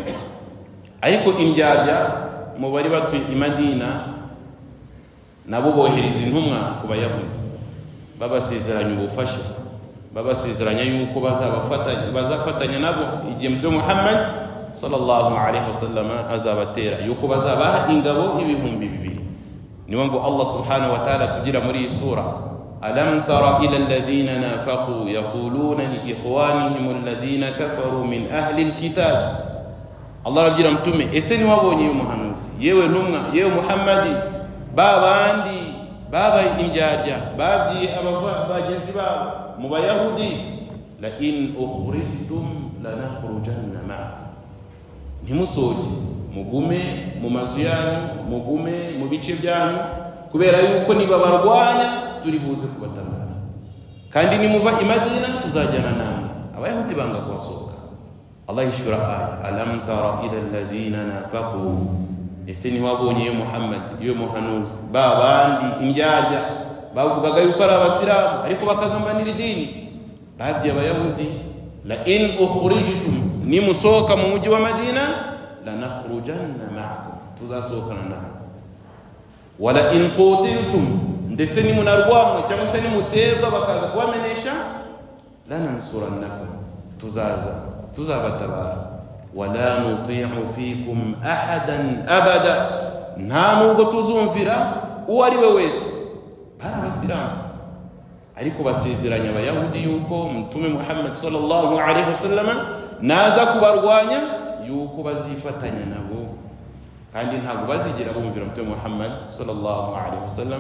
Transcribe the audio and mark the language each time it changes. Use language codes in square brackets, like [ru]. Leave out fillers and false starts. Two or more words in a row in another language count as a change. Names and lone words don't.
[rw] Ariko indyarya mu bari batuye i Madina nabo bohereza intumwa ku bayahudi babasezeranya ubufasha, babasezeranya yuko bazafatanya nabo igihe Mtume Muhammad [ar] صلى الله عليه وسلم [rw] azabatera, yuko bazabaha ingabo ibihumbi 200. Niyo mvu [ar] الله سبحانه وتعالى [rw] tugira muri sura [ar] ألم تر إلى الذين نافقوا يقولون لإخوانهم الذين كفروا من أهل الكتاب. [rw] Allah arabwira Mtume ese ni wabonye uyu muhanuzi, yewe ntumwa, yewe Muhammadi, babandi baba indyarya babwiye abagenzi babo mu bayahudi [ar] لئن أخرجتم لنخرجن مع, [rw] ntimusoje mugume mu mazu yanyu, mugume mu bice byanyu kubera yuko niba barwanya turi buze kubatabara, kandi nimuva i Madina tuzajyana namwe. Abayahudi banga kubasohoka. Allah yishura aya [ar] ألم تر إلى الذين نافقوا [rw] ese ni wabonye yo Muhammad yo muhanuzi babandi indyarya bavugaga yuko ari abasilamu ariko bakagambanira idini babye abayahudi [ar] لئن أخرجتم [rw] ni musoka mu mujyi wa Madina [ar] لنخرجن معكم [rw] tuzasokana nawe [ar] ولئن قوتلتم [rw] ndetse ni munarwanwa cyangwa se ni muterwa bakaza kubamenesha [ar] لننصرنكم [rw] tuzabatabara [ar] ولا نطيع فيكم أحدا أبدا [rw] nta nubwo tuzumvira uwo ari we wese abasilamu ariko basezeranya abayahudi yuko mtume Muhammad [ar] صلى الله عليه وسلم [rw] naza kubarwanya yuko bazifatanya nabo kandi ntabwo bazigera bumvira mtume Muhammad [ar] صلى الله عليه وسلم.